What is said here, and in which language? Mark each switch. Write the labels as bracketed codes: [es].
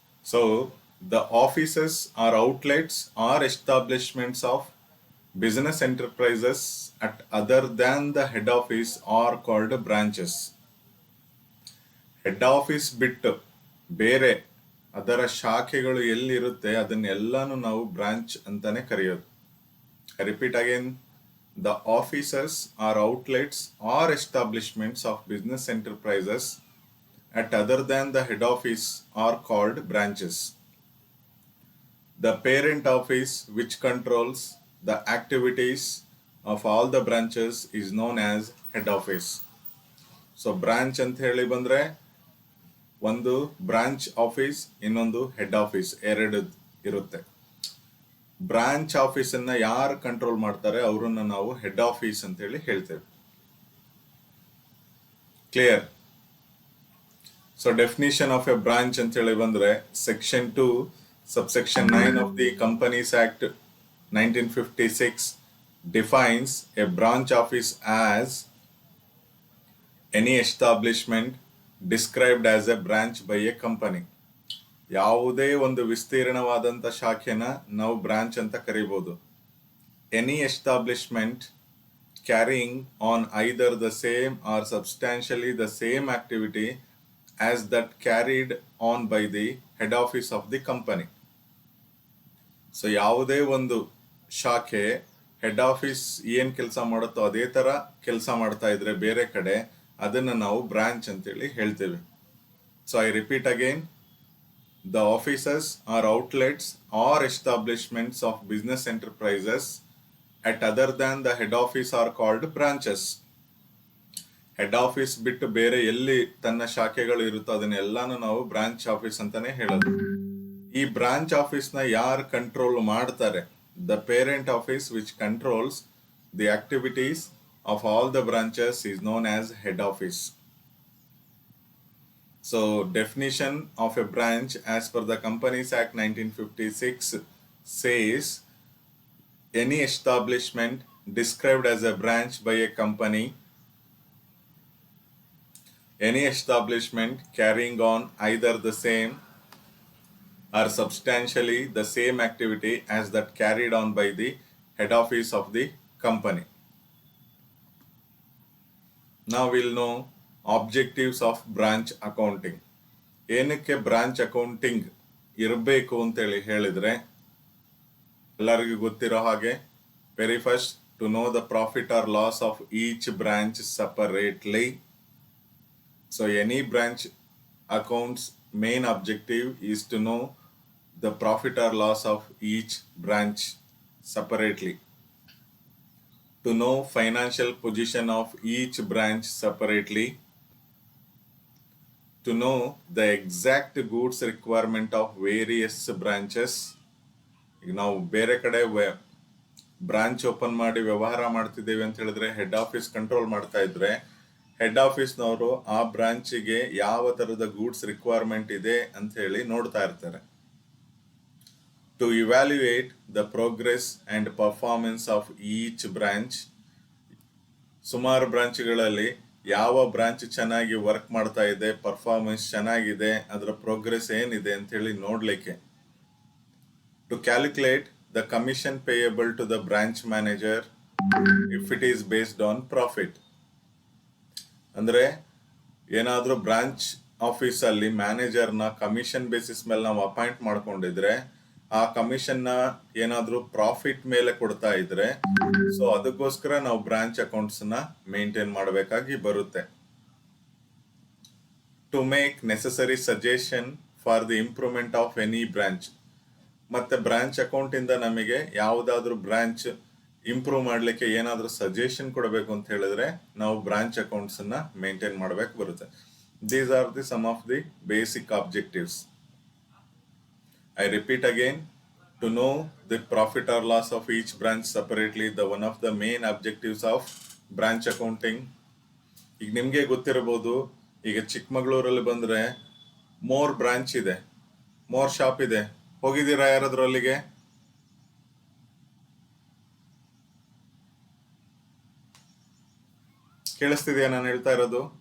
[en] So the offices or outlets or establishments of business enterprises at other than the head office are called branches. [kn] Head office ಬಿಟ್ಟು ಬೇರೆ ಅದರ ಶಾಖೆಗಳು ಎಲ್ಲಿರುತ್ತೆ ಅದನ್ನೆಲ್ಲಾನು ನಾವು branch ಅಂತಾನೆ ಕರೆಯೋದು. [en] I repeat again, the offices or outlets or establishments of business enterprises at other than the head office are called branches. The parent office, which controls the activities of all the branches is known as head office. [kn] So branch ಅಂತ ಹೇಳಿ ಬಂದ್ರೆ ಒಂದು branch office, ಇನ್ನೊಂದು head office, ಎರಡು ಇರುತ್ತೆ. Branch office ಅನ್ನ ಯಾರು control ಮಾಡ್ತಾರೆ ಅವರನ್ನ ನಾವು ಹೆಡ್ ಆಫೀಸ್ ಅಂತ ಹೇಳಿ ಹೇಳ್ತೇವೆ. [en] Clear? So definition of a branch [kn] ಅಂತ ಹೇಳಿ ಬಂದ್ರೆ [en] Section 2 subsection 9 of the Companies Act 1956 defines a branch office as any establishment described as a branch by a company. [kn] ಯಾವುದೇ ಒಂದು ವಿಸ್ತೀರ್ಣವಾದಂಥ ಶಾಖೆನ ನಾವು ಬ್ರಾಂಚ್ ಅಂತ ಕರಿಬಹುದು. [en] Any establishment carrying on either the same or substantially the same activity as that carried on by the head office of the company. [kn] So ಯಾವುದೇ ಒಂದು ಶಾಖೆ head office ಏನ್ ಕೆಲಸ ಮಾಡುತ್ತೋ ಅದೇ ತರ ಕೆಲಸ ಮಾಡ್ತಾ ಇದ್ರೆ ಬೇರೆ ಕಡೆ, ಅದನ್ನ ನಾವು ಬ್ರಾಂಚ್ ಅಂತೇಳಿ ಹೇಳ್ತೇವೆ. [en] So I repeat again, the offices are outlets or establishments of business enterprises at other than the head office are called branches. [kn] Head office ಬಿಟ್ಟು ಬೇರೆ ಎಲ್ಲಿ ತನ್ನ ಶಾಖೆಗಳು ಇರುತ್ತೋ ಅದನ್ನೆಲ್ಲಾನು ನಾವು ಬ್ರಾಂಚ್ ಆಫೀಸ್ ಅಂತಾನೆ ಹೇಳೋದು. ಈ ಬ್ರಾಂಚ್ ಆಫೀಸ್ ನ ಯಾರು ಕಂಟ್ರೋಲ್ ಮಾಡ್ತಾರೆ? [en] The parent office which controls the activities of all the branches is known as head office. So, definition of a branch as per the Companies Act 1956 says any establishment described as a branch by a company, any establishment carrying on either the same or substantially the same activity as that carried on by the head office of the company. Now we'll know objectives of branch accounting. [kn] ಏನಕ್ಕೆ branch accounting ಇರಬೇಕು ಅಂತೇಳಿ ಹೇಳಿದ್ರೆ ಎಲ್ಲರಿಗೂ ಗೊತ್ತಿರೋ ಹಾಗೆ, [en] Very first to know the profit or loss of each branch separately. So any branch accounts main objective is to know the profit or loss of each branch separately. To know financial position of each branch separately. To know the exact goods requirement of various branches. [kn] ಈಗ ನಾವು ಬೇರೆ ಕಡೆ branch open ಮಾಡಿ ವ್ಯವಹಾರ ಮಾಡ್ತಿದ್ದೇವೆ ಅಂತ ಹೇಳಿದ್ರೆ head office control ಮಾಡ್ತಾ ಇದ್ರೆ ಹೆಡ್ ಆಫೀಸ್ನವರು ಆ ಬ್ರಾಂಚಿಗೆ ಯಾವ ತರದ ಗೂಡ್ಸ್ ರಿಕ್ವೈರ್ಮೆಂಟ್ ಇದೆ ಅಂತ ಹೇಳಿ ನೋಡ್ತಾ ಇರ್ತಾರೆ. [en] To evaluate the progress and performance of each branch. [kn] ಸುಮಾರು ಬ್ರಾಂಚ್ಗಳಲ್ಲಿ ಯಾವ ಬ್ರಾಂಚ್ ಚೆನ್ನಾಗಿ ವರ್ಕ್ ಮಾಡ್ತಾ ಇದೆ, ಪರ್ಫಾರ್ಮೆನ್ಸ್ ಚೆನ್ನಾಗಿದೆ, ಅದರ ಪ್ರೋಗ್ರೆಸ್ ಏನಿದೆ ಅಂತ ಹೇಳಿ ನೋಡ್ಲಿಕ್ಕೆ. [en] To calculate the commission payable to the branch manager if it is based on profit. [kn] ಅಂದ್ರೆ ಏನಾದ್ರೂ ಬ್ರಾಂಚ್ ಆಫೀಸ್ ಅಲ್ಲಿ ಮ್ಯಾನೇಜರ್ನ ಕಮಿಷನ್ ಬೇಸಿಸ್ ಮೇಲೆ ನಾವು ಅಪಾಯಿಂಟ್ ಮಾಡ್ಕೊಂಡಿದ್ರೆ ಆ ಕಮಿಷನ್ ನ ಏನಾದ್ರೂ ಪ್ರಾಫಿಟ್ ಮೇಲೆ ಕೊಡ್ತಾ ಇದ್ರೆ ಸೊ ಅದಕ್ಕೋಸ್ಕರ ನಾವು ಬ್ರಾಂಚ್ ಅಕೌಂಟ್ಸ್ ನ ಮೇಂಟೈನ್ ಮಾಡಬೇಕಾಗಿ ಬರುತ್ತೆ. [en] To make necessary suggestion for the improvement of any branch. [kn] ಮತ್ತೆ ಬ್ರಾಂಚ್ ಅಕೌಂಟ್ ಇಂದ ನಮಗೆ ಯಾವುದಾದ್ರೂ ಬ್ರಾಂಚ್ ಇಂಪ್ರೂವ್ ಮಾಡ್ಲಿಕ್ಕೆ ಏನಾದ್ರೂ ಸಜೆಷನ್ ಕೊಡಬೇಕು ಅಂತ ಹೇಳಿದ್ರೆ ನಾವು ಬ್ರಾಂಚ್ ಅಕೌಂಟ್ಸ್ ನ ಮೇಂಟೈನ್ ಮಾಡಬೇಕು ಬರುತ್ತೆ. [en] These are the some of the basic objectives. I repeat again, to know the profit or loss of each branch separately, the one of the main objectives of branch accounting. [kn] ಈಗ ನಿಮ್ಗೆ ಗೊತ್ತಿರಬಹುದು, ಈಗ ಚಿಕ್ಕಮಗಳೂರಲ್ಲಿ ಬಂದ್ರೆ more branch ಇದೆ, more shop ಇದೆ. ಹೋಗಿದ್ದೀರಾ ಯಾರಾದ್ರೂ ಅಲ್ಲಿಗೆ? ಕೇಳಿಸ್ತಿದ್ಯಾ ನಾನು ಹೇಳ್ತಾ ಇರೋದು?